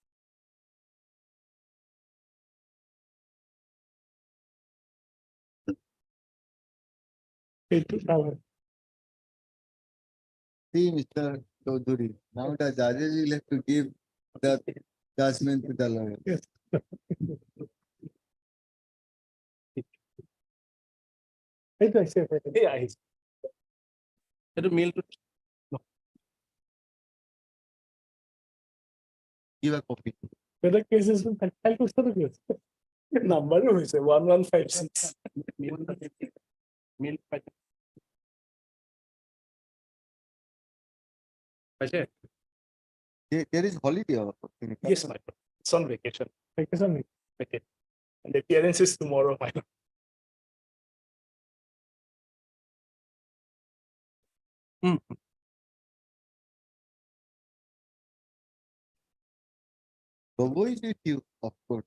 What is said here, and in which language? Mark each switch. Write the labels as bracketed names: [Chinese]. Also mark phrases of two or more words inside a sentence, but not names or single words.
[English] See, Mr. Chaudhary, now the judges will have to give the judgment to the lawyer. Yes. [Assamese] এইটো আহিছে এই আহিছে সেইটো মেইলটো [English] Give a copy. [Assamese] বেলেগ কেছেছ ফাইল কৰিছে কি আছে নাম্বাৰো হৈছে 1156 মেইল পাইছে পাইছে [English] There is holiday also. yes my lord it's on vacation vacation okay and the appearance is tomorrow my lord Gogo is with you, of course.